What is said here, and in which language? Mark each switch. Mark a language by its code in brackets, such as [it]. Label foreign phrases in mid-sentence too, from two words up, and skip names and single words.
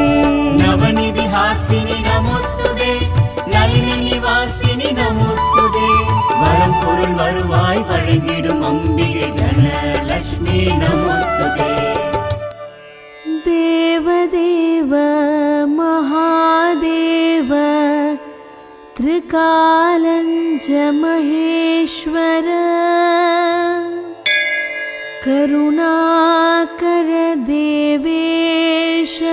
[sa] नवनिधि हासिनी नमोस्तुते नलिनी निवासिनी नमोस्तुते वरम [ta] பொருள் வருவாய் வழங்கிடும் அம்பிகை தனலக்ஷ்மி [sa] நமோஸ்துதே देवदेव महादेव त्रिकालञ्च महेश्वर करुणाकर देवेश